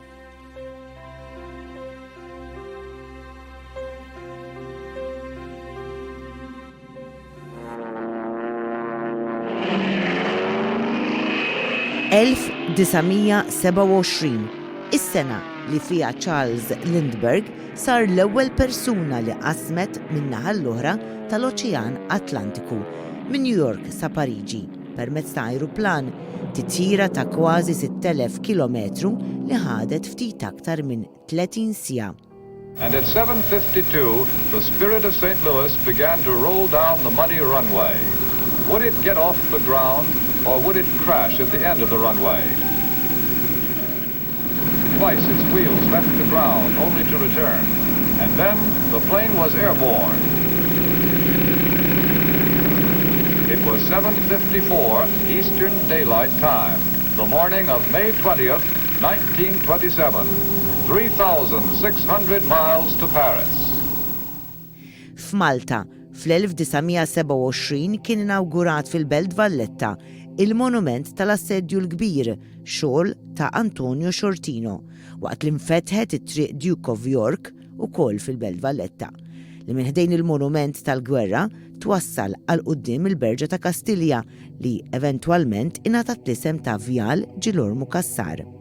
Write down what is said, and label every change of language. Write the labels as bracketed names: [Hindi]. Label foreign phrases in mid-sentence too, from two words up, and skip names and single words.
[Maltese] (1927) Is-sena li fiha Charles Lindbergh sar l-ewwel persuna li qasmet min-naħa l-oħra tal-Oċean Atlantiku minn New York sa Pariġi permezz ta' ajruplan titjira ta' kważi 6,000 kilometru li ħadet ftit aktar minn 30 siegħa. [English] And at 7:52, the Spirit of St. Louis began to roll down the muddy runway. Would it get off the ground or would it crash at the end of the runway? Twice its wheels left the ground, only to return. And then the plane was airborne. It was 7:54 Eastern Daylight Time, the morning of May 20th, 1927. 3,600 miles to Paris. [Maltese] F'Malta, fl-1927 kien inawgurat fil-Belt Valletta il-monument tal-assedju l-kbir, xogħol ta' Antonio Shortino, waqt li nfetħet it-triq Duke of York ukoll fil-Belt Valletta, li minħdejn il-monument tal-gwerra twassal għal quddiem il-Berġa ta' Kastilja li eventwalment ingħatat l-isem ta' Vjal Ġilor Mukassar.